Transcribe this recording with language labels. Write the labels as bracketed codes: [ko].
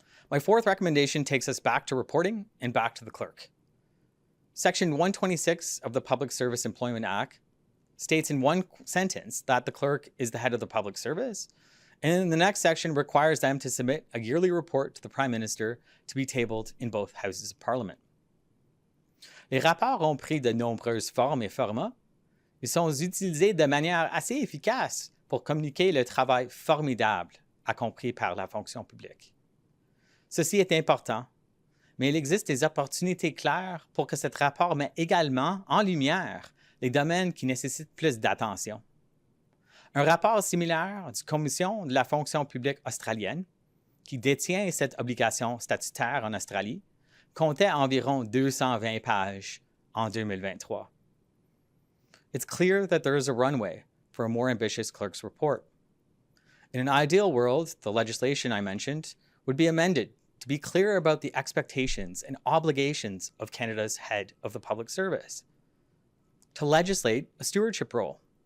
[en] My fourth recommendation takes us back to reporting and back to the clerk. Section 126 of the Public Service Employment Act states in one sentence that the clerk is the head of the public service, and in the next section requires them to submit a yearly report to the Prime Minister to be tabled in both houses of Parliament. [fr] Les rapports ont pris de nombreuses formes et formats. Ils sont utilisés de manière assez efficace pour communiquer le travail formidable accompli par la fonction publique. Ceci est important, mais il existe des opportunités claires pour que ce rapport mette également en lumière les domaines qui nécessitent plus d'attention. Un rapport similaire du Commission de la fonction publique australienne, qui détient cette obligation statutaire en Australie, comptait environ 220 pages en 2023. [en] It's clear that there is a runway for a more ambitious clerk's report. In an ideal world, the legislation I mentioned would be amended to be clear about the expectations and obligations of Canada's head of the public service, to legislate a stewardship role.